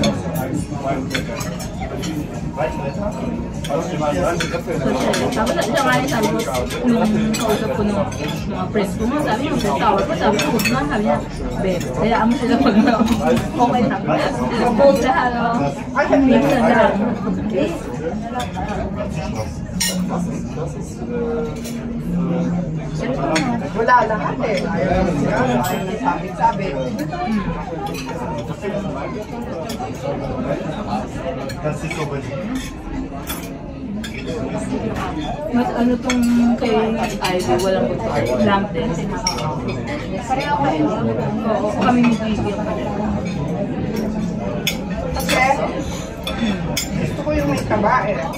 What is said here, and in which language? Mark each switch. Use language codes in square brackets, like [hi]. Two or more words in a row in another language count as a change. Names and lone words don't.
[tl] Tapos siya nga yung sabi ko, nung kausap ko ng mga friends ko, sabi yung tower ko, sabi ko, huwag na, sabi niya, babe, hayaan mo sila pag okay na. Bold na, ano, minsan lang. Wala lahat eh. Ayaw ng sigara, ayaw ng sabit-sabit. [de] Das ist so gut. [tl] Mas ano tong kay Ivy, walang gusto. Lamp din. Pareho kayo. Oo, kami ni Gigi. Kasi, gusto ko yung may taba eh.